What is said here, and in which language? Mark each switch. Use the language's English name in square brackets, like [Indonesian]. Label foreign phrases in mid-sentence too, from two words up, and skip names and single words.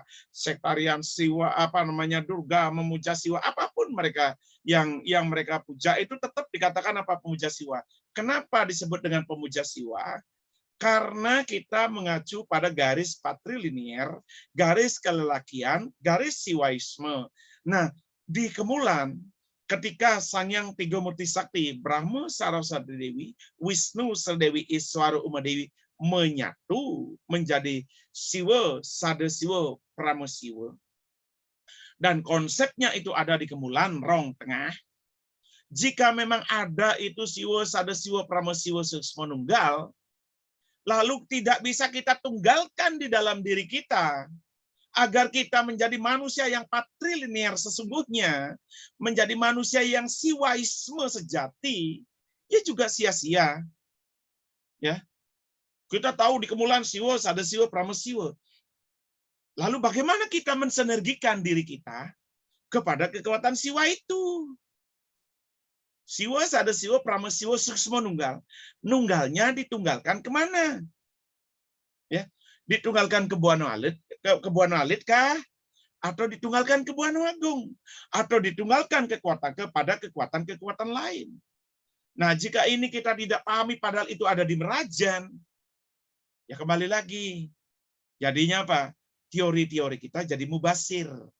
[Indonesian] Sektarian Siwa Durga memuja Siwa, apapun mereka yang mereka puja itu tetap dikatakan apa? Pemuja Siwa. Kenapa disebut dengan pemuja Siwa? Karena kita mengacu pada garis patrilinear, garis kelelakian, garis siwaisme. Nah, di kemulan ketika Sang Yang Tiga Murti Sakti, Brahma Saraswati Dewi, Wisnu Sardewi Iswara Umadewi menyatu menjadi Siwa, Sada Siwa, Pramo Siwa. Dan konsepnya itu ada di kemulan rong tengah. Jika memang ada itu Siwa, Sada Siwa, Pramo Siwa, Suksma Nunggal, lalu tidak bisa kita tunggalkan di dalam diri kita agar kita menjadi manusia yang patrilinear sesungguhnya, menjadi manusia yang siwaisme sejati, ya juga sia-sia. Ya. Kita tahu di kemulan Siwa, Sada Siwa, Pramo Siwa. Lalu bagaimana kita mensinergikan diri kita kepada kekuatan Siwa itu? Siwa, Sada Siwa, Pramo Siwa, Suksma Nunggal. Nunggalnya ditunggalkan kemana? Ya, ditunggalkan ke Buana Alit kah? Atau ditunggalkan ke Buana Agung? Atau ditunggalkan kepada kekuatan-kekuatan lain? Nah, jika ini kita tidak pahami padahal itu ada di merajan, ya kembali lagi. Jadinya apa? Teori-teori kita jadi mubasir.